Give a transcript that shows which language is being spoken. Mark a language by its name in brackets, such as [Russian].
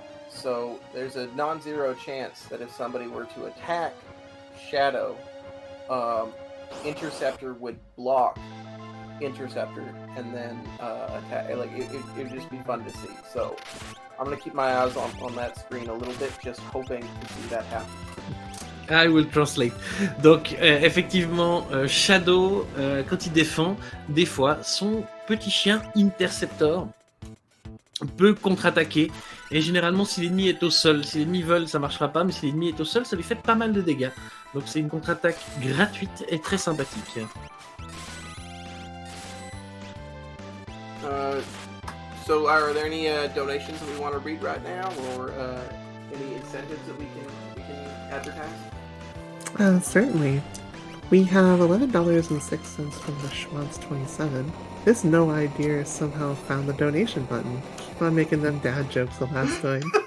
[English] So there's a non-zero chance that if somebody were to attack Shadow, Interceptor would block Interceptor and then attack. It would just be fun to see. So I'm gonna keep my eyes on that screen a little bit, just hoping to see that happen. I will translate. [French] Donc effectivement, Shadow, quand il défend, des fois, son petit chien Interceptor peut contre-attaquer. Et généralement, si l'ennemi est au sol, si l'ennemi vole, ça marchera pas, mais si l'ennemi est au sol, ça lui fait pas mal de dégâts. Donc c'est une contre-attaque gratuite et très sympathique. [English] So are there any donations that we want to read right now, or any incentives that we can advertise? Certainly. We have $11.06 from the Schwantz27. This no idea somehow found the donation button. Keep on making them dad jokes the last time.